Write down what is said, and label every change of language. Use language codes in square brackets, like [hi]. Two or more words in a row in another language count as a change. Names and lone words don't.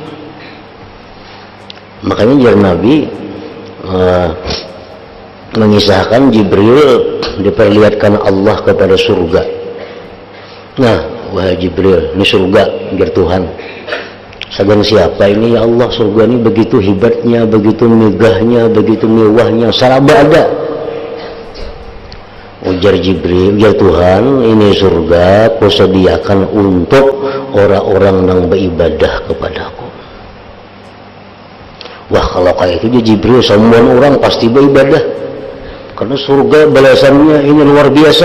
[bjn] Makanya jar Nabi mengisahkan Jibril diperlihatkan Allah kepada surga. Nah, wahai Jibril, ini surga, jar Tuhan. Sagan siapa ini ya Allah? Surga ini begitu hebatnya, begitu megahnya, begitu mewahnya, saraba ada. Ujar Jibril, ya Tuhan, ini surga Kau sediakan untuk orang-orang yang beribadah kepadaku. Wah, kalau kayak itu dia Jibril, semua orang pasti beribadah, karena surga balasannya ini luar biasa.